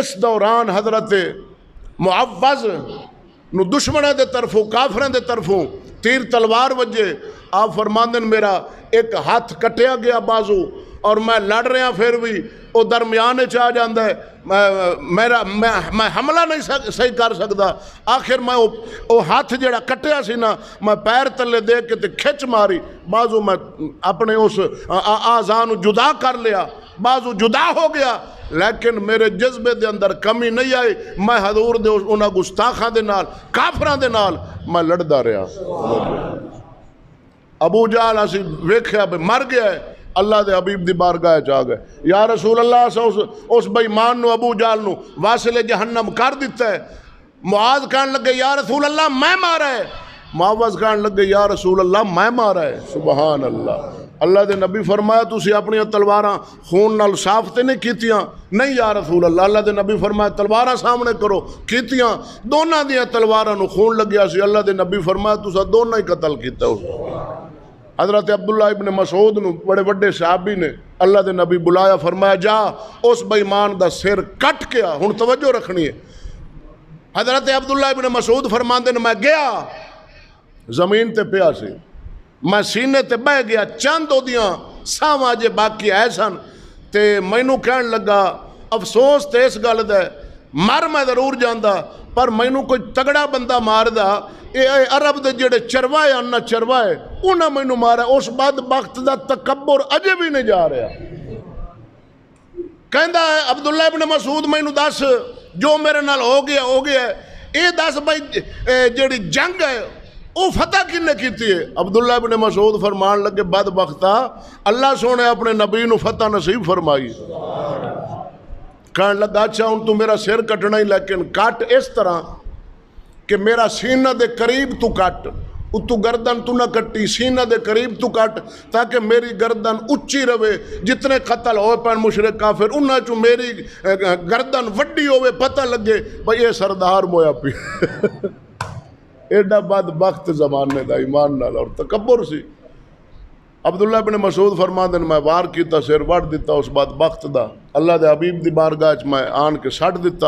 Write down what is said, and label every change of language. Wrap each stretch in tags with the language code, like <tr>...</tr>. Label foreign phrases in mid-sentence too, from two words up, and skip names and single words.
<pa>اس دوران حضرت معوذ نو دشمنوں دے طرفوں، کافروں دے طرفوں تیر تلوار وجے، آپ فرماندن میرا ایک ہاتھ کٹیا گیا بازو، اور میں لڑ رہا پھر بھی وہ درمیانے چاہ جاندہ ہے،</pa> <ur>میں حملہ نہیں صحیح کر سکتا۔</ur> <pa>آخر میں وہ ہاتھ جڑا کٹیا سی نا، میں پیر تلے دے کے تے کھچ ماری، بازو میں اپنے اس آزان جدا کر لیا، بازو جدا ہو گیا، لیکن میرے جذبے دے اندر کمی نہیں آئی، میں حضور دے انہاں گستاخاں دے نال، کافراں دے نال میں لڑدا رہا۔ ابو جہل اسی ویکھیا بھی مر گیا ہے، اللہ دے حبیب دی بارگاہ چاہ گئے،</pa> <ar>یا رسول اللہ</ar> <pa>سے اس بے ایمان نو ابو جہل نو واصل جہنم کر دیتا ہے۔ معاذ کہنے لگے</pa> <ar>یا رسول اللہ</ar> <pa>میں مارا ہے، معوذ کہنے لگے</pa> <ar>یا رسول اللہ</ar> <pa>میں مارا ہے،</pa> <ar>سبحان اللہ۔</ar> <pa>اللہ دے نبی فرمایا تسی اپنی تلواراں خون نال صاف تے نہیں کیتیاں؟ نہیں</pa> <ar>یا رسول اللہ۔</ar> <pa>اللہ دے نبی فرمایا تلواراں سامنے کرو، کیتیاں، دونوں دیاں تلواراں نو خون لگیا سی۔ اللہ دے نبی فرمایا تسا دونوں ہی قتل کیتا اس۔ حضرت عبداللہ ابن مسعود نو بڑے بڑے صحابی نے اللہ دے نبی بلایا، فرمایا جا اس بے ایمان دا سر کٹ کے آ۔ ہن توجہ رکھنی ہے، حضرت عبداللہ ابن مسعود فرماندے نے میں گیا، زمین تے پیا سی، میں سینے تے بہ گیا، چند دیاں ساواں جے باقی آئے سن، تے مینوں کہن لگا افسوس تے اس گل دا مر میں ضرور جاندا، پر مینوں کوئی تگڑا بندہ مار دا، اے عرب دے جڑے چروائے انہاں چروائے انہاں مینوں مارا، اس بدبخت دا تکبر اجے بھی نہیں جا رہا۔ کہندا ہے عبداللہ ابن مسعود مینوں دس جو میرے نال ہو گیا ہے، اے دس بھائی جڑی جنگ ہے وہ فتح کنے کیتی ہے؟ عبداللہ ابن مسعود فرمان لگے بدبختہ اللہ سونے اپنے نبی نو فتح نصیب فرمائی۔ کہنے لگا اچھا ہن تو میرا سر کٹنا ہی، لیکن کٹ اس طرح کہ میرا سینہ دے قریب تو کٹ، تو گردن تو نہ کٹی، سینہ دے قریب تو کٹ، تاکہ میری گردن اچھی رہے، جتنے قتل ہوئے پین مشرک کافر انہاں چو میری گردن وڈی ہوئے، پتہ لگے بھئی یہ سردار مویا پی۔ ایڈا بدبخت زمانے دا ایمان نال اور تکبر سی۔ عبداللہ بن مسعود فرماندن میں وار کیتا، سر وڈ دیتا اس بدبخت دا، اللہ دے حبیب دی بارگاہ چ میں آن کے سٹ دیتا۔</pa>